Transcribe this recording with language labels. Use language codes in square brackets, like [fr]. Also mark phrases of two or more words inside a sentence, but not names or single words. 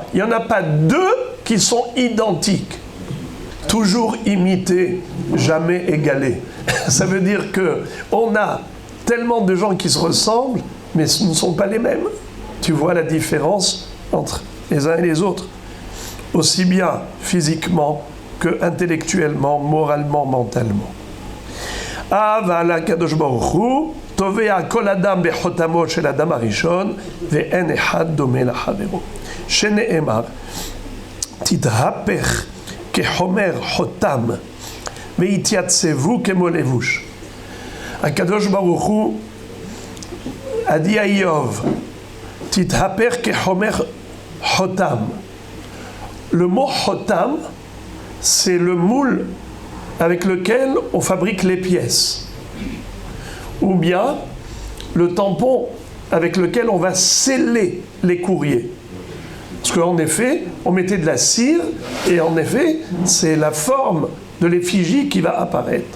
[fr] Il n'y en a pas deux qui sont identiques. Toujours imités, jamais égalés. Ça veut dire qu'on a tellement de gens qui se ressemblent, mais ce ne sont pas les mêmes. Tu vois la différence entre les uns et les autres, aussi bien physiquement que intellectuellement, moralement, mentalement. [he] אבל הקדוש ברוך הוא תובע כל אדם בחותמו של אדם הראשון ואין אחד דומה לחברו. שנאמר, תתהפך כחומר חותם והתייצבו כמו לבוש. הקדוש ברוך הוא [fr] a dit à Iov, [he] תתהפך כחומר חותם. [fr] Le mot chotam, c'est le moule avec lequel on fabrique les pièces, ou bien le tampon avec lequel on va sceller les courriers. Parce qu'en effet, on mettait de la cire, et en effet, c'est la forme de l'effigie qui va apparaître.